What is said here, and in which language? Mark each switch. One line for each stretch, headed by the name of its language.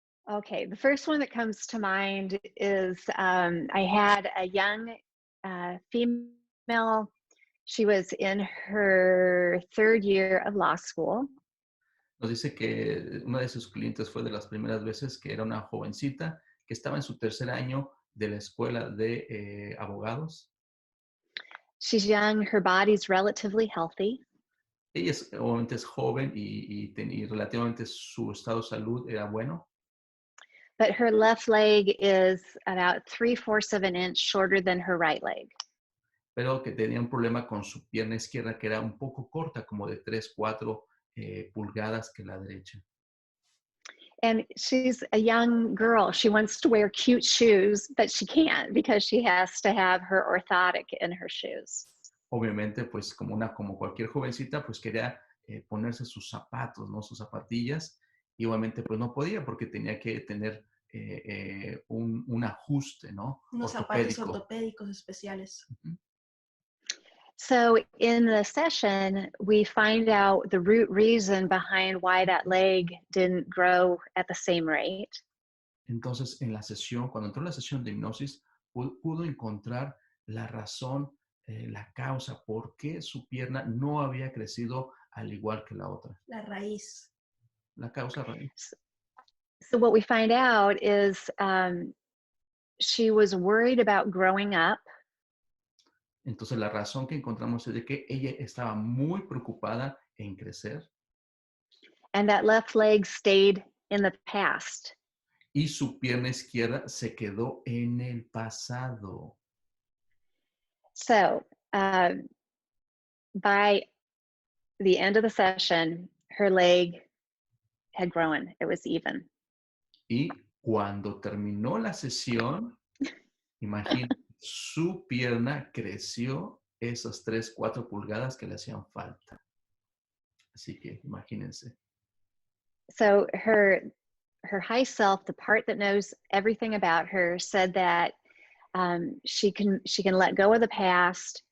English: Okay, the first one that comes to mind is I had a young female. She was in her third year of law school.
Spanish: Nos dice que una de sus clientes fue de las primeras veces que era una jovencita que estaba en su tercer año de la escuela de abogados.
English: She's young, her body's relatively healthy.
Spanish: Ella obviamente es joven y relativamente su estado de salud era bueno.
English: But her left leg is about 3/4 of an inch shorter than her right leg.
Spanish: Pero que tenía un problema con su pierna izquierda que era un poco corta, como de 3-4 pulgadas que la derecha.
English: And she's a young girl. She wants to wear cute shoes, but she can't because she has to have her orthotic in her shoes.
Spanish: Obviamente, pues como cualquier jovencita, pues quería ponerse sus zapatos, ¿no? Sus zapatillas. Y obviamente pues no podía porque tenía que tener un ajuste, ¿no? Unos zapatos ortopédicos especiales. Uh-huh.
English: So in the session, we find out the root reason behind why that leg didn't grow at the same rate.
Spanish: Entonces, cuando entró en la sesión de hipnosis, pudo encontrar la razón, la causa, por qué su pierna no había crecido al igual que la otra. La raíz. La causa raíz.
English: So what we find out is she was worried about growing up.
Spanish: Entonces la razón que encontramos es de que ella estaba muy preocupada en crecer.
English: And that left leg stayed in the past.
Spanish: Y su pierna izquierda se quedó en el pasado.
English: So by the end of the session, her leg had grown. It was even.
Spanish: Y cuando terminó la sesión, imagínense, su pierna creció esas 3, 4 pulgadas que le hacían falta. Así que imagínense.
English: So her high self, the part that knows everything about her, said that she can let go of the past.